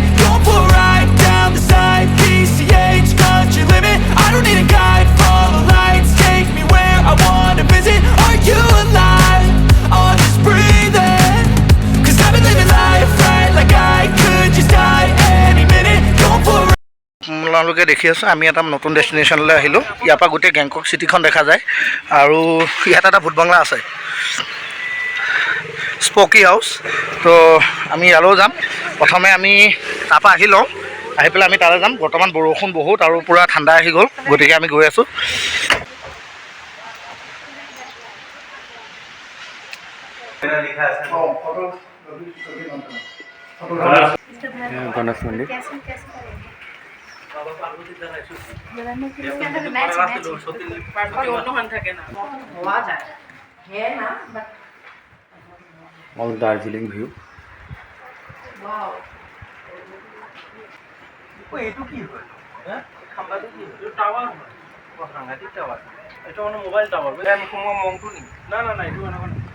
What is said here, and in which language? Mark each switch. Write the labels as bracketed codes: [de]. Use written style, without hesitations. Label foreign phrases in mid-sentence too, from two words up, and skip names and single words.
[en] Going for a ride down the side, PCH country limit. I don't need a guide, follow lights, take me where I wanna visit. Are you alive? Or just breathing? Cause I've been living life right like I could just die any minute. Going for a [as] আপোনালোকে দেখি আছোঁ আমি এটা নতুন ডেষ্টিনেশ্যনলৈ আহিলোঁ ইয়াৰ পৰা গোটেই গেংকক চিটিখন দেখা যায় আৰু ইয়াত এটা ভূত বাংলা আছে [en] spooky house [as] তো আমি ইয়ালৈও যাম প্ৰথমে আমি তাৰপৰা আহি লওঁ আহি পেলাই আমি তালৈ যাম বৰ্তমান বৰষুণ বহুত আৰু পূৰা ঠাণ্ডা আহি গ'ল গতিকে আমি গৈ আছোঁ [hi] গণেশ মন্দিৰ और दार्जिलिंग व्यू [as] এইটো কি হয় খাম্বাটো কি টাৱাৰ হয় সাংঘাতিক টাৱাৰ এটা মানে [en] mobile tower [as] আমি সোমোৱা মংটো নি না না না এইটো নহয়